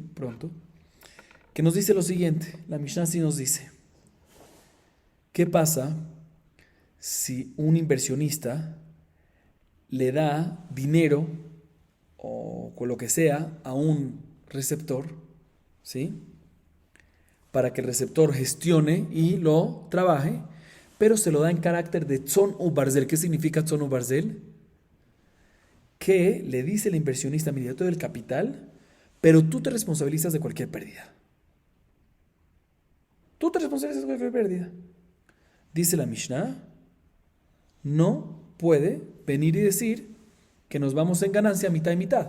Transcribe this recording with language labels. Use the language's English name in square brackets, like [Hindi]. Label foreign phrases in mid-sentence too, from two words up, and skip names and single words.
[Spanish] Pronto, que nos dice lo siguiente. La Mishnah sí nos dice, ¿qué pasa si un inversionista le da dinero o con lo que sea a un receptor, ¿sí? Para que el receptor gestione y lo trabaje, pero se lo da en carácter de [Hebrew] צאן וברזל? [Spanish] ¿Qué significa [Hebrew] צאן וברזל? [Spanish] Que le dice el inversionista, mira, yo te doy el capital, pero tú te responsabilizas de cualquier pérdida. Tú te responsabilizas de cualquier pérdida. Dice la Mishnah, no puede venir y decir que nos vamos en ganancia mitad y mitad.